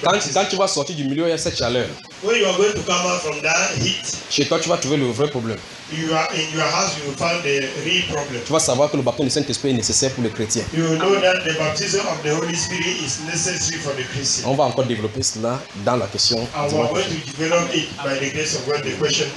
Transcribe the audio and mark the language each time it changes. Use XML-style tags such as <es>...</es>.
<fr>Quand tu vas sortir du milieu, il y a cette chaleur.</fr> <en>When you are going to come out from that heat,</en> <fr>chez toi, tu vas trouver le vrai problème.</fr> <en>You are in your house, you will find the real problem.</en> <fr>Tu vas savoir que le baptême du Saint-Esprit est nécessaire pour les chrétiens.</fr> <en>You will know that the baptism of the Holy Spirit is necessary for the Christian.</en> <fr>On va encore développer cela dans la question.</fr> <en>And we are going to develop it by the grace of God, the question.</en>